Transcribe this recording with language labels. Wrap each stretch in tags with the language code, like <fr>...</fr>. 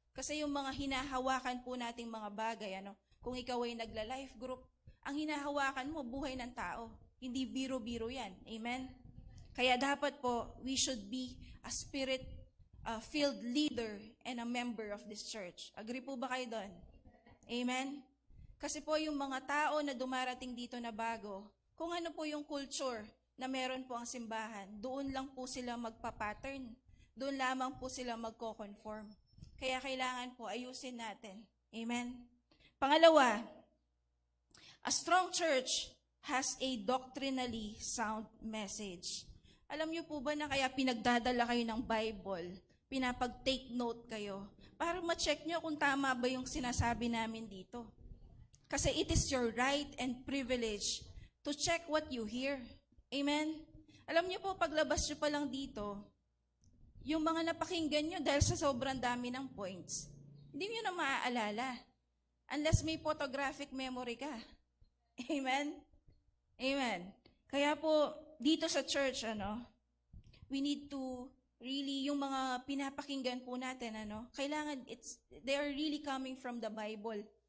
<tl>Kasi yung mga hinahawakan po nating mga bagay, kung ikaw ay nagla-life group, ang hinahawakan mo, buhay ng tao. Hindi biro-biro yan. Amen? Kaya dapat po,</tl> <en>we should be a spirit-filled leader and a member of this church.</en> <tl>Agree po ba kayo doon? Amen? Kasi po yung mga tao na dumarating dito na bago, kung ano po yung culture na meron po ang simbahan, doon lang po sila magpa-pattern. Doon lamang po sila magko-conform. Kaya kailangan po ayusin natin. Amen?</tl> <en>Pangalawa, a strong church has a doctrinally sound message.</en> <tl>Alam niyo po ba na kaya pinagdadala kayo ng Bible, pinapag-take note kayo, para ma-check niyo kung tama ba yung sinasabi namin dito.</tl> <en>Kasi it is your right and privilege to check what you hear. Amen?</en> <tl>Alam niyo po, paglabas niyo pa lang dito, yung mga napakinggan niyo dahil sa sobrang dami ng points, hindi niyo na maaalala. Unless may photographic memory ka. Amen? Amen. Kaya po, dito sa church,</tl> <en>we need to really,</en> <tl>yung mga pinapakinggan po natin, kailangan,</tl> <en>they are really coming from the Bible.</en>